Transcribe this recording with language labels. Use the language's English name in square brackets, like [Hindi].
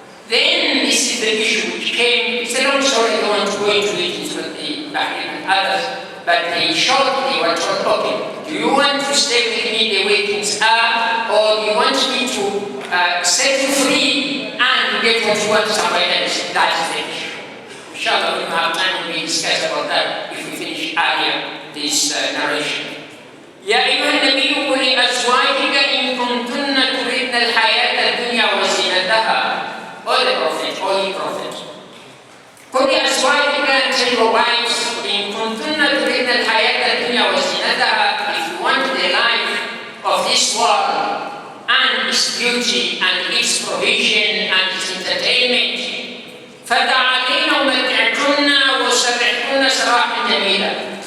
[English] Then this is the issue which came. It's a long story, I don't want to go into it with the Bahrain and others, but they shortly were told, okay, do you want to stay with me the way things are, or do you want me to set you free and get what you want somewhere else? That is the issue. Inshallah, we will have time to discuss about that if we finish earlier this narration. [Arabic] يا أيها النبي قل لأزواجك إن كنتن تردن الحياة الدنيا وزينتها. [English] O the Prophet, O ye Prophet, [Arabic] قل لأزواجك, [English] tell your wives, [Arabic] إن كنتن تردن الحياة الدنيا وزينتها, [English] if you want the life of this world and its beauty and its provision and its entertainment, [Arabic] فتعالين أمتعكن وسرحكن سراحا جميلا.